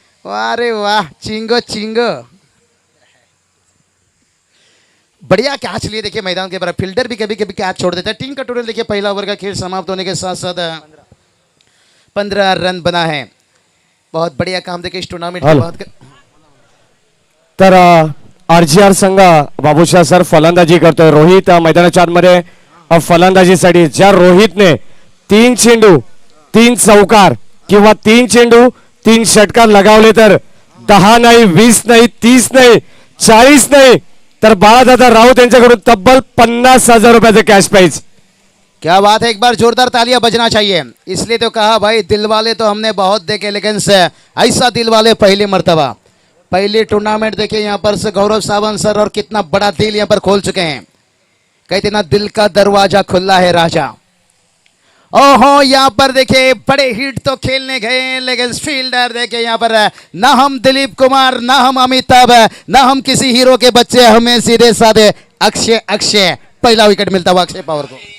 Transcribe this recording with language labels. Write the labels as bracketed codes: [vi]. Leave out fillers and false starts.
[hi] अरे वाह, चिंगो चिंगो, बढ़िया कैच लिए देखिए मैदान के बाहर। फील्डर भी कभी कभी कैच छोड़ देता है। टीम का टोटल देखिए, पहला ओवर का खेल समाप्त होने के साथ साथ 15 रन बना है। बहुत बढ़िया काम देखिए इस टूर्नामेंट की बात कर। [mr] तर RGR संघ बाबूशाह सर फलंदाजी करतोय। रोहित मैदानाच्या आतमध्ये फलंदाजीसाठी, ज्या रोहितने 3 चेंडू 3 चौकार किंवा 3 चेंडू 3 षटकार लगावले तर 10 नाही, 20 नाही, 30 नाही, 40 नाही, तर बाळादादा राऊत यांच्याकडून तब्बल 50,000 रुपयाचे कॅश प्राइज। [hi] क्या बात है, एक बार जोरदार तालियां बजना चाहिए। इसलिए तो कहा भाई, दिल वाले तो हमने बहुत देखे, लेकिन ऐसा दिल वाले पहली मर्तबा, पहली टूर्नामेंट देखिए यहाँ पर से गौरव सावंत सर, और कितना बड़ा दिल यहाँ पर खोल चुके हैं। कहते ना दिल का दरवाजा खुला है राजा। ओहो यहाँ पर देखिए बड़े हिट तो खेलने गए, लेकिन फील्डर देखिए यहाँ पर ना हम दिलीप कुमार, ना हम अमिताभ, ना हम किसी हीरो के बच्चे, हमें सीधे साधे अक्षय अक्षय पहला विकेट मिलता हुआ अक्षय पवार को।